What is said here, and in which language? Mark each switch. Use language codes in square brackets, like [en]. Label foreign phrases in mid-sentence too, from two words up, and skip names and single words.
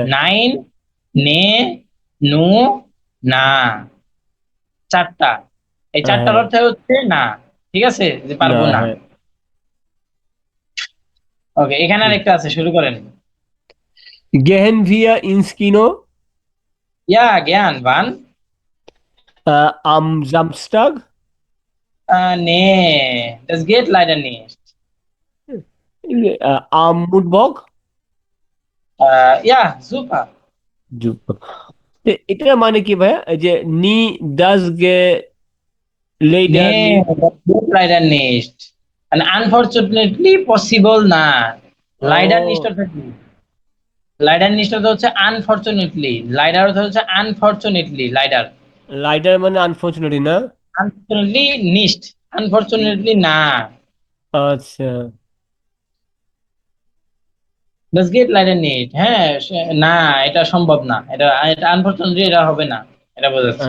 [de] Nein, nee, nö, na, চারটা। [bn] এই চারটার হ্যাঁ। অর্থ হচ্ছে না। ঠিক আছে, যে না। পারবো না। হ্যাঁ। ওকে, এখানে আরেকটা আছে, শুরু করেন। [de] Gehen wir ins Kino Ja, gern. Wann. am Samstag? নে, das geht leider nicht. Am Mittwoch? Ja, super. [bn] এটা মানে কি ভাইয়া? এই যে [de] Nee, das geht leider nicht. Nee, das geht leider nicht. [en] And unfortunately possible না। লাইডার [bn] ও, নিষ্ঠতা কি? লাইডার নিষ্ঠতা হচ্ছে আনফরচুনেটলি, লাইডার অর্থ হচ্ছে আনফরচুনেটলি, লাইডার। লাইডার মানে আনফর্চুনেটলি না? আনফরচুনেটলি নিস্ট, আনফরচুনেটলি না। আচ্ছা। [de] Das geht leider nicht, [bn] হ্যাঁ, না, এটা সম্ভব না, এটা এটা আনফরচুনেটলি এটা হবে না, এটা বোঝাচ্ছে।